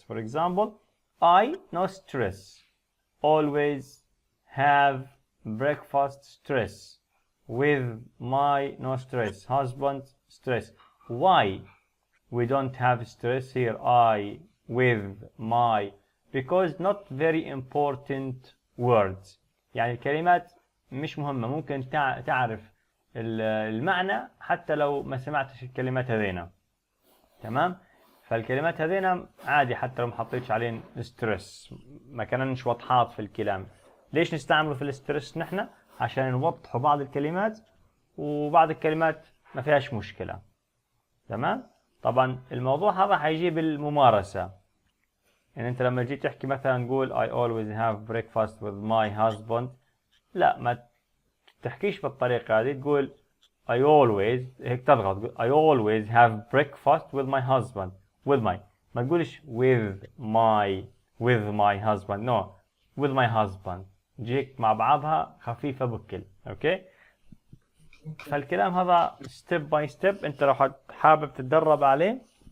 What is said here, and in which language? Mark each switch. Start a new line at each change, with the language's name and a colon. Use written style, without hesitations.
English: For example, I, no stress. Always have breakfast, stress. With my, no stress. Husband, stress. Why we don't have stress here? I, with, my. Because not very important words.
Arabic: يعني الكلمات مش مهمة. ممكن تعرف المعنى حتى لو ما سمعتش الكلمات هذينا. تمام؟ فالكلمات هذينا عادي حتى لو ما حطيتش عليهم ستريس، ما كانش واضحات في الكلام. ليش نستعمله في الستريس نحن؟ عشان نوضحوا بعض الكلمات وبعض الكلمات ما فيهاش مشكلة. تمام؟ طبعا الموضوع هذا حيجي بالممارسة. يعني انت لما جيت تحكي مثلا قول
English: I always have breakfast with my husband،
Arabic: لا ما تحكيش بالطريقة هذه، تقول I always هيك تضغط I always have breakfast with my husband with my، ما تقولش with my husband،
English: no with my husband،
Arabic: جيك مع بعضها خفيفة بكل. اوكي، فالكلام هذا
English: step by step
Arabic: انت لو حابب تتدرب عليه.